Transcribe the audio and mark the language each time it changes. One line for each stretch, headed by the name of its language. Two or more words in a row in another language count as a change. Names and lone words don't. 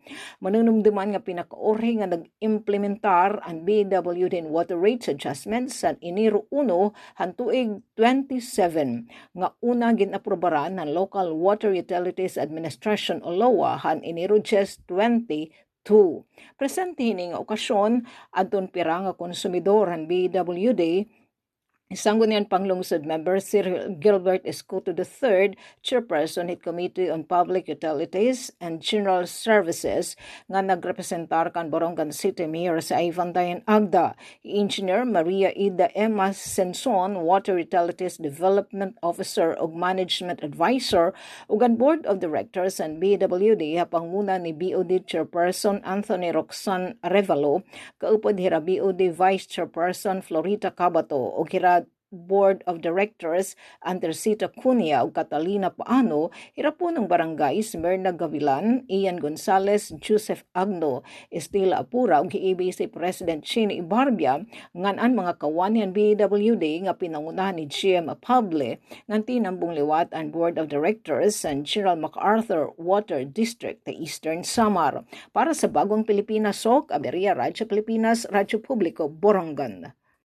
Waray: Manunumduman nga pinakaori nga nag-implementar ang BWD in
English: water rates adjustments
Waray: sa Enero 1 han tuig 27 nga una ginaprobaran ng Local Water Utilities Administration o LOA han Enero 22. Presente hining okasyon adton pira nga konsumidor han BWD. Isanggo niyan panglungsod member Sir Gilbert Escuto III, Chairperson hit Committee on Public Utilities and General Services, nga nagrepresentar kan Borongan City Mayor sa Ivan Dayan Agda, Engineer Maria Ida Emma Senson, Water Utilities Development Officer ug Management Advisor, ug ang Board of Directors and BWD hapang muna ni BOD Chairperson Anthony Roxanne Arevalo, kaupod hira BOD Vice Chairperson Florita Cabato ug hira Board of Directors Andercita Cunha ug Catalina Paano, hirapon ng barangay Smirna Gavilan, Ian Gonzales, Joseph Agno, Estela Apura ug EBC President Chin Ibarbia ngan-an mga kawanian BWD nga pinangunahan ni GM Apable nganti nambong liwat ang Board of Directors sa General MacArthur Water District sa Eastern Samar. Para sa Bagong Pilipinas, Sok, Aberia, Radyo Pilipinas, Radyo Publiko, Borongan.